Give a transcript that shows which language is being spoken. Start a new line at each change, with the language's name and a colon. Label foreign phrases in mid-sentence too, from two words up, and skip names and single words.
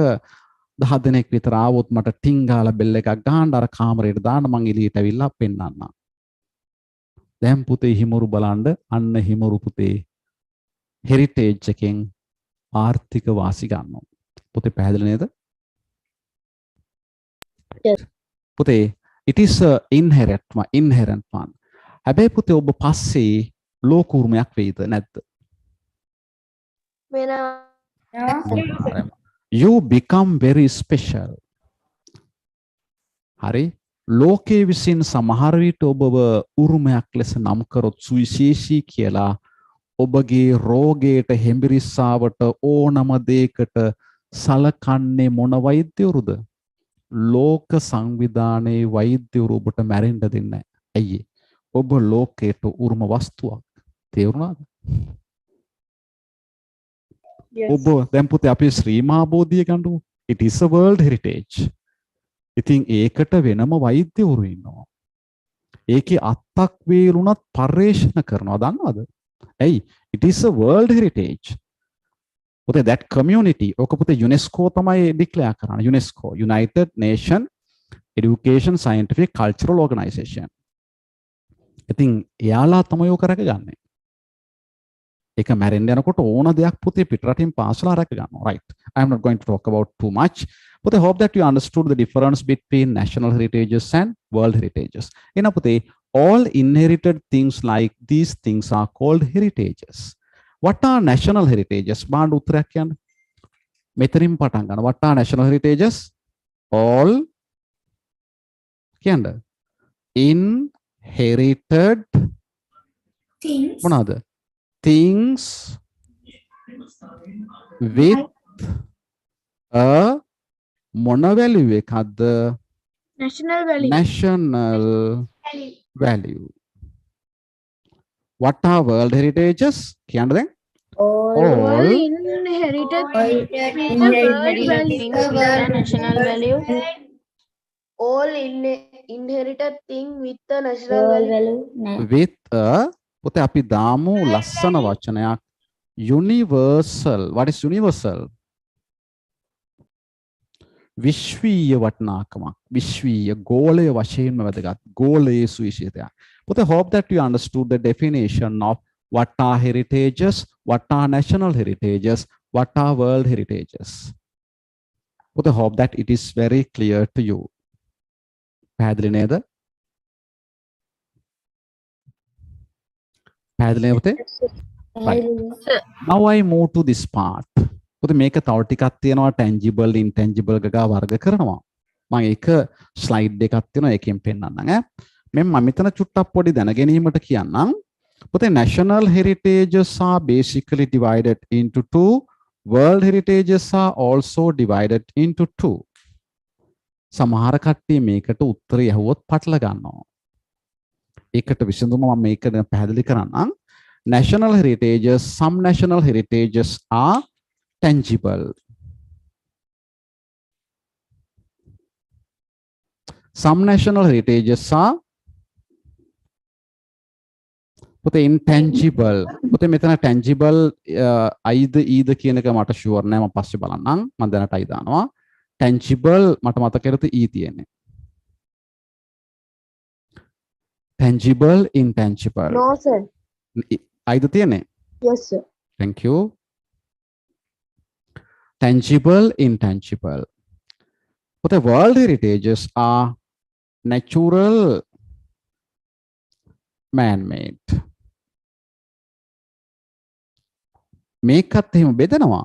Sinhala: 10 දෙනෙක් විතර ආවොත් මට ටින් ගාලා බෙල් එකක් ගහන්න අර කාමරේට දාන්න මං එළියට ඇවිල්ලා පෙන්නන්න. දැන් පුතේ හිමරු බලන්න අන්න හිමරු පුතේ හෙරිටේජ් එකෙන් ආර්ථික වාසි ගන්නවා. පුතේ පැහැදිලි නේද?
English: Yes. පුතේ it is a inherent one.
Sinhala: හැබැයි පුතේ ඔබ පස්සේ ලෝක උරුමයක් වෙයිද නැද්ද? වෙනවා.
English: You become very special.
Sinhala: හරි ලෝකයේ විසින් සමහර විට ඔබව උරුමයක් ලෙස නම් කරොත් සුවිශේෂී කියලා ඔබගේ රෝගයට හෙම්බිරිස්සාවට ඕනම දෙයකට සලකන්නේ මොන වෛද්‍යවරුද? ලෝක සංවිධානයේ වෛද්‍යවරු ඔබට මැරෙන්න දෙන්නේ නැහැ. ඇයි? ඔබ ලෝකයට උරුම වස්තුවක්. තේරුණාද?
English: Yes.
Sinhala: ඔබ දැන් පුතේ අපි ශ්‍රී මහා බෝධිය ගන්නු.
English: It is a world heritage.
Sinhala: ඉතින් ඒකට වෙනම වෛද්‍යවරු ඉන්නවා. ඒකේ අත්තක් වේලුණත් පරිශන කරනවා දන්නවද? ඇයි?
English: It is a world heritage. පුතේ that community
Sinhala: ඔක පුතේ UNESCO තමයි ඩික්ලෙයාර් කරන්නේ.
English: UNESCO United Nation Education Scientific Cultural Organization.
Sinhala: ඉතින් එයාලා තමයි ඔක රැකගන්නේ. ඒක මැරෙන්න යනකොට ඕන දෙයක් පුතේ පිටරටින් පාසලා රැක ගන්නවා.
English: Right. I am not going to talk about too much. But I hope that you understood the difference between national heritages and world heritages.
Sinhala: එන පුතේ
English: all inherited things like these things are called heritages. What are national heritages?
Sinhala: බාණ්ඩ උත්තරයක් කියන්න. මෙතනින් පටන් ගන්න.
English: What are national heritages?
Sinhala: All කියන්න.
English: Inherited Things. මොනවාද? Things with a මොන value එකක්ද? National value. National value. What are world heritages?
Sinhala: කියන්න දැන්.
English: All inherited things with a world value. National value. All inherited thing with the national value. With a
Sinhala: පුතේ අපි දාමු ලස්සන වචනයක් universal.
English: What is universal?
Sinhala: විශ්වීය වටිනාකමක් විශ්වීය ගෝලය වශයෙන්ම වැදගත් ගෝලයේ සුවිශේෂයක්.
English: But I hope that you understood the definition of what are heritages, what are national heritages, what are world heritages. But I hope that it is very clear to you.
Sinhala: පැහැදිලි නේද? පැහැදිලි නේද?
English: Right. Now I move to this part.
Sinhala: පුතේ මේක තව ටිකක් තියෙනවා
English: tangible intangible
Sinhala: ගා වර්ග කරනවා. මම ඒක ස්ලයිඩ් එකක් තියෙනවා ඒකෙන් පෙන්නන්නම් ඈ. මම මෙතන චුට්ටක් පොඩි දැනගැනීමට කියන්නම්.
English: පුතේ national heritages are basically divided into two. World heritages are also divided into two.
Sinhala: සමහර කට්ටිය මේකට උත්තරය ඇහුවොත් පටල ගන්නවා. ඒකට විසඳුම මම මේක පැහැදිලි කරන්නම්.
English: National heritages, some national heritages are tangible. Some national heritages are intangible.
Sinhala: මෙතන tangible අයිද ඊද කියන එක මට ෂුවර් නෑ මම පස්සේ බලන්නම්. මම දැනට අයි දානවා. tangible මට මතකයට ඊ තියෙන්නේ.
English: tangible intangible. No sir.
Sinhala: අයිද තියෙන්නේ?
English: Yes sir. Thank you. Tangible, intangible. But the world heritages are natural, man-made.
Sinhala: මේකත් එහෙම බෙදනවා.